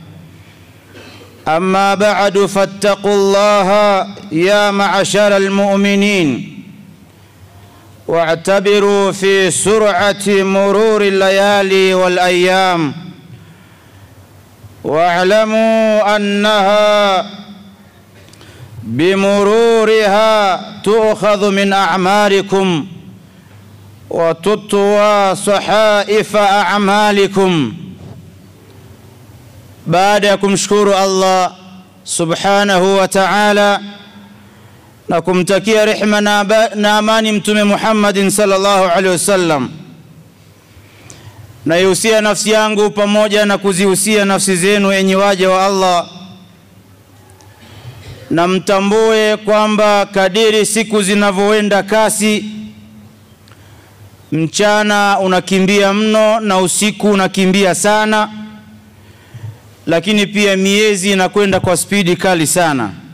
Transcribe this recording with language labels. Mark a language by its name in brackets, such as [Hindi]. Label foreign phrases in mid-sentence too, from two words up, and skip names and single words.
[Arabic] أما بعد، فاتقوا الله يا معشر المؤمنين، واعتبروا في سرعة مرور الليالي والأيام، واعلموا أنها بمرورها تؤخذ من أعماركم وتطوى صحائف أعمالكم. [Swahili] baada ya kumshukuru Allah [Arabic] سبحانه وتعالى [Swahili] na kumtakia rehema na amani mtume [Arabic] محمد صلى الله عليه وسلم, [Swahili] na yusia nafsi yangu pamoja na kuzihusia nafsi zenu enyi waja wa Allah, na mtambue kwamba kadiri siku zinavyoenda kasi, mchana unakimbia mno na usiku unakimbia sana, lakini pia miezi inakwenda kwa spidi kali sana.